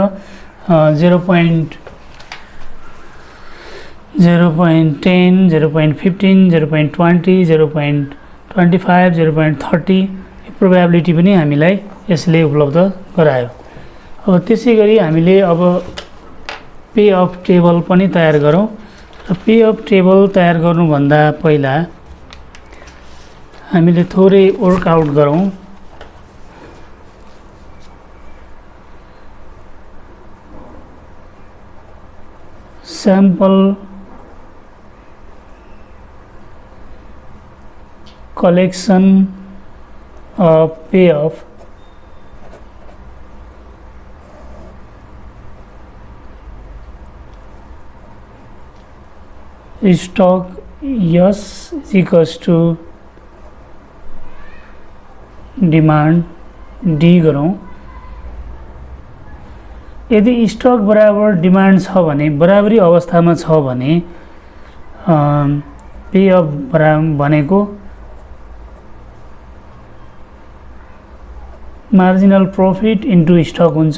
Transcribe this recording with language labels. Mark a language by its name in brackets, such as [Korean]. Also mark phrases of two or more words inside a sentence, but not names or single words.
[Nepali] 0.10, 0.15, 0.20, 0.25, 0.30 प्रोबेबिलिटी पनि हामीलाई यसले उपलब्ध गरायो। अब त्यसैगरी हामीले अब [English] pay off table [Nepali] पनि तयार गरौँ। [English] pay off table [Nepali] तयार गर्नुभन्दा पहिला हामीले थोरै वर्कआउट गरौँ। [English] sample collection of pay off [Nepali] स्टॉक S = डिमांड D गरौँ। यदि स्टक बराबर डिमान्ड छ भने बराबरी अवस्थामा छ भने [English] pay off [Nepali] भनेको [English] marginal profit into stock [Nepali] हुन्छ।